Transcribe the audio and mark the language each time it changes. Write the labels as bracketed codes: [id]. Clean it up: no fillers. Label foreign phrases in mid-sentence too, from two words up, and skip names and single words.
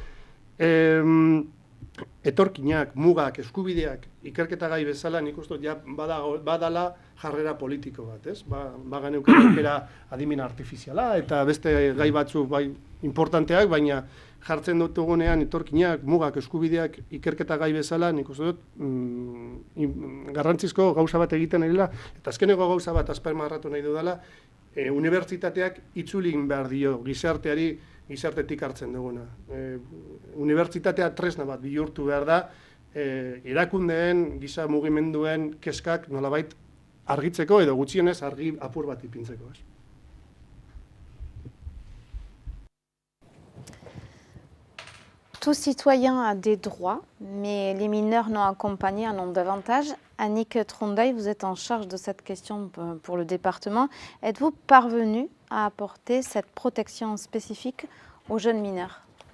[eu] etorkinak, mugak, eskubideak, ikerketa gai bezala, nik uste ja badala jarrera politiko bat, bagan aukera adimen artifiziala, eta beste gai batzu bai importanteak, baina jartzen dutugunean etorkinak, mugak, eskubideak, ikerketa gai bezala, nik uste dut garrantzizko gauza bat egiten ari dela, eta azkeneko gauza bat azpimarratu nahi dudala, unibertsitateak itzulin behar dio gizartetik hartzen duguna. Unibertsitatea tresna bat bihurtu behar da, erakundeen, giza mugimenduen kezkak nolabait argitzeko edo gutxienez argi apur bat ipintzeko. [fr] Tout citoyen a des droits, mais les mineurs non accompagnés en ont davantage. Annick Trondeuil, vous êtes en charge de cette question pour le département. Êtes-vous parvenu à apporter cette protection spécifique aux jeunes mineurs?